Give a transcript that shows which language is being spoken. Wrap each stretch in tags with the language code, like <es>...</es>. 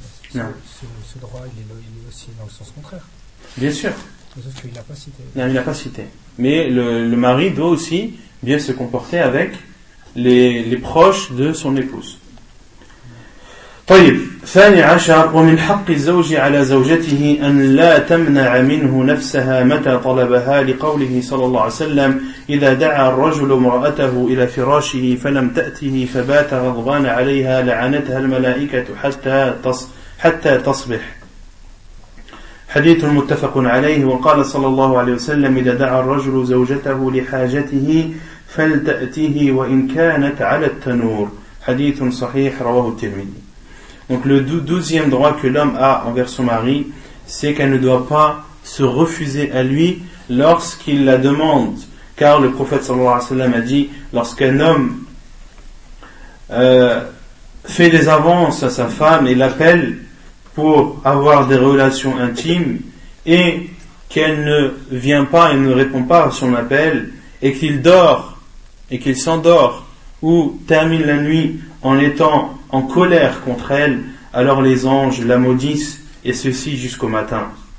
<fr>Ce droit, il est aussi dans le sens contraire. Bien sûr. Sauf qu'il n'a pas cité. Non, il n'a pas cité. Mais le mari doit aussi bien se comporter avec les proches de son épouse.</fr> <ar>طيب ثاني عشر ومن حق الزوج على زوجته أن لا تمنع منه نفسها متى طلبها لقوله صلى الله عليه وسلم إذا دعا الرجل امرأته إلى فراشه فلم تأته فبات غضبان عليها لعنتها الملائكة حتى تصبح. حديث متفق عليه وقال صلى الله عليه وسلم إذا دعا الرجل زوجته لحاجته فلتأته وإن كانت على التنور. حديث صحيح رواه الترمذي.</ar> <fr>Donc le 12e droit que l'homme a envers son mari, c'est qu'elle ne doit pas se refuser à lui lorsqu'il la demande. Car le prophète sallallahu alayhi wa sallam a dit, lorsqu'un homme fait des avances à sa femme et l'appelle pour avoir des relations intimes, et qu'elle ne vient pas et ne répond pas à son appel, et qu'il dort, et qu'il s'endort, ou termine la nuit en étant en colère contre elle, alors les anges la maudissent, et ceci jusqu'au matin.</fr>